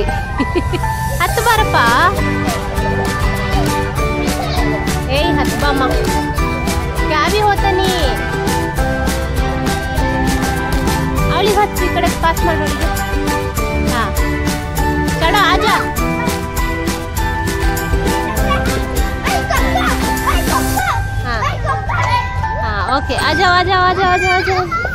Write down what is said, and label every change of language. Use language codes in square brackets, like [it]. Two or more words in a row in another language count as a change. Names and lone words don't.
[kn] ಹತ್ತು ಬಾರಪ್ಪ. ಏಯ್ ಹತ್ತು ಬಾಮ್ಮ. ಕ್ಯಾಬಿ ಹೋತಾನಿ. ಅವಳಿಗೆ ಹತ್ತು, ಈ ಕಡೆ ಪಾಸ್ ಮಾಡೋಳಿಗೆ. [hi] हाँ चढ़ो आ जा. ओके, आ जाओ आ जाओ आ जाओ आ जाओ आ जाओ.